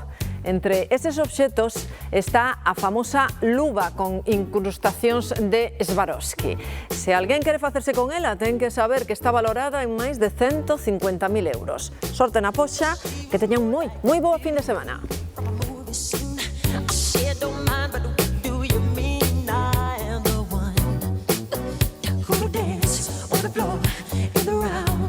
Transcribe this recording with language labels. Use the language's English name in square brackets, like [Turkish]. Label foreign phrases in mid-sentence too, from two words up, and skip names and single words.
[Galician] Entre eses obxetos está a famosa luva con incrustacións de Swarovski. Se alguén quere facerse con ela, ten que saber que está valorada en máis de 150.000 euros. Sorte na poxa, que teñan moi boa fin de semana. [English] Don't mind, but do you mean I am the one who dance on the floor in the round?